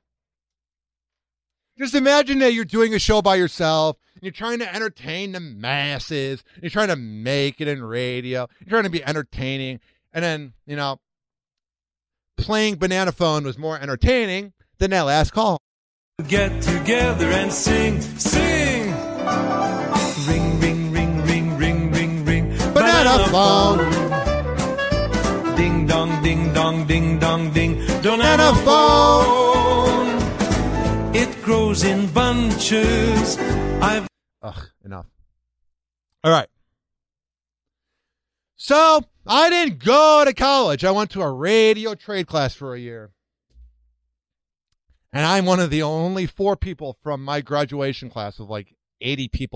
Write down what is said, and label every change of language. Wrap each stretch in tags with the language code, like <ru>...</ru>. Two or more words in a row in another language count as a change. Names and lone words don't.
<en>Just imagine that you're doing a show by yourself, and you're trying to entertain the masses. You're trying to make it in radio. You're trying to be entertaining. And then, you know, playing Banana Phone was more entertaining than that last call. Get together and sing, sing. Ring, ring, ring, ring, ring, ring, ring. Banana Phone. Ding, dong, ding, dong, ding, dong, ding. Banana Phone. It grows in bunches. Ugh, enough. All right. So, I didn't go to college. I went to a radio trade class for a year. And I'm one of the only 4 people from my graduation class of like 80 people.</en>